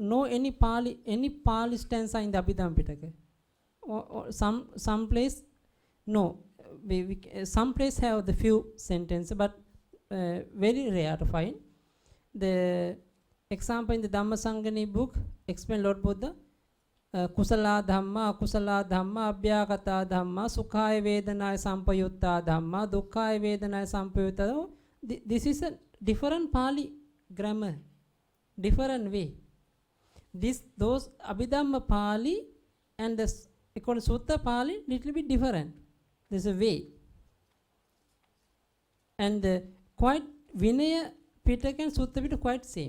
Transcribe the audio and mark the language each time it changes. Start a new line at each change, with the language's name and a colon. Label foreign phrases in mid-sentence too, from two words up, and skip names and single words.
English: No any Pali stanza in the Abhidhamma Pitaka. Or some place, no. Some place have the few sentences, but very rare to find. The example in the Dhammasangani book explain Lord Buddha.
Pali: Kusala dhamma, akusala dhamma, abhyagata dhamma, sukhaya vedanaya sampayutta dhamma, dukkhaya vedanaya sampayutta.
English: This is a different Pali grammar, different way. Those Abhidhamma Pali and the according to Sutta Pali, little bit different. There's a way. And quite Vinaya Pitaka and Sutta Pitaka quite same.